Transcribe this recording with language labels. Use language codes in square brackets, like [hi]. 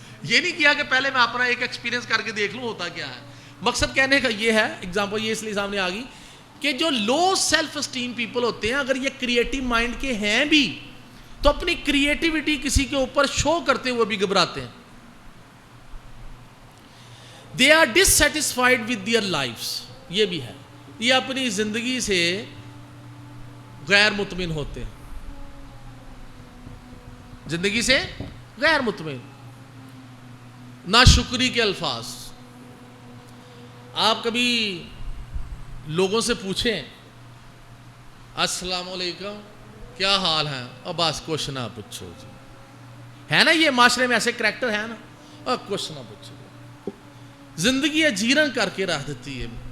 [ur] یہ نہیں کیا کہ پہلے میں اپنا ایک ایکسپیرینس کر کے دیکھ لوں ہوتا کیا ہے. مقصد کہنے کا یہ ہے, ایگزامپل یہ اس لیے سامنے آ گئی کہ جو [en] low self esteem people [ur] ہوتے ہیں, اگر یہ کریٹیو مائنڈ کے ہیں بھی, تو اپنی کریٹیوٹی کسی کے اوپر شو کرتے ہوئے بھی گھبراتے ہیں. [en] They are dissatisfied with their lives. [ur] یہ بھی ہے, یہ اپنی زندگی سے غیر مطمئن ہوتے ہیں, زندگی سے غیر مطمئن. ناشکری کے الفاظ. آپ کبھی لوگوں سے پوچھیں السلام علیکم کیا حال ہے, اور بس کچھ نہ پوچھو جی, ہے نا یہ معاشرے میں ایسے کریکٹر ہے نا, اور کچھ نہ پوچھو, زندگی اجیرن کر کے رکھ دیتی ہے.